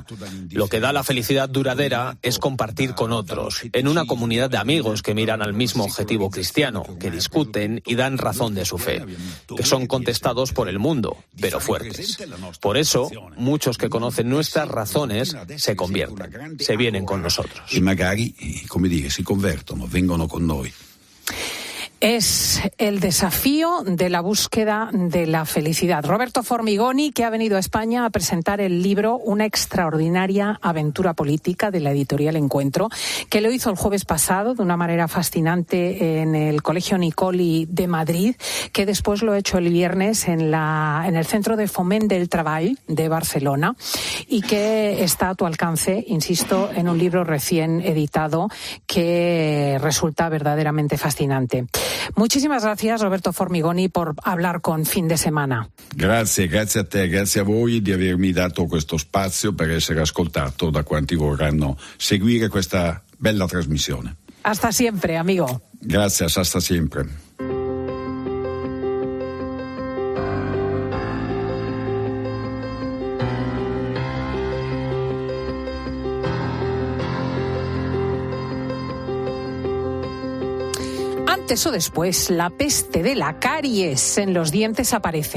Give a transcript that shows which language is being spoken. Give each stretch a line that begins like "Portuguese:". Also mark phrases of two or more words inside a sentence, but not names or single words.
Spanish: Lo que da la felicidad duradera es compartir con otros, en una comunidad de amigos que miran al mismo objetivo cristiano, que discuten y dan razón de su fe, que son contestados por el mundo, pero fuertes. Por eso, muchos que conocen nuestras razones se convierten, se vienen con nosotros.
Italian: Y magari, come dire, si convertono, vengono con noi.
Spanish: Es el desafío de la búsqueda de la felicidad. Roberto Formigoni, que ha venido a España a presentar el libro Una extraordinaria aventura política, de la editorial Encuentro, que lo hizo el jueves pasado de una manera fascinante en el Colegio Nicoli de Madrid, que después lo ha hecho el viernes en el Centro de Foment del Treball de Barcelona, y que está a tu alcance, insisto, en un libro recién editado que resulta verdaderamente fascinante. Muchísimas gracias, Roberto Formigoni, por hablar con Fin de Semana.
Italian: Grazie a te, grazie a voi di avermi dato questo spazio per essere ascoltato da quanti vorranno seguire questa bella trasmissione.
Spanish: Hasta siempre, amigo. Gracias, hasta siempre. Antes o después, la peste de la caries en los dientes aparece.